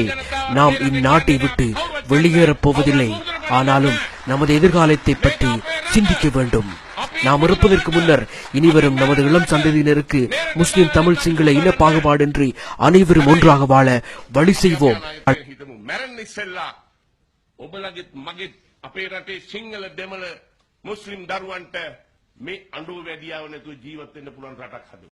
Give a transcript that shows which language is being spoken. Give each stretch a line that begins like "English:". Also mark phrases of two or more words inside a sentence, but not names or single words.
Tamil: நாம் இந்நாட்டை விட்டு வெளியேறப் போவதில்லை. ஆனாலும் நமது எதிர்காலத்தை பற்றி சிந்திக்க வேண்டும். நாம் இருப்பதற்கு முன்னர் இனிவரும் நமது இளம் சந்ததியினருக்கு முஸ்லிம் தமிழ் சிங்கள இன பாகுபாடின்றி அனைவரும் ஒன்றாக வாழ வழி செய்வோம்.
Sinhala: මුස්ලිම් දරුවන්ට මේ අඬුව වැඩියාව නැතුව ජීවත් වෙන්න පුළුවන් රටක් හදමු.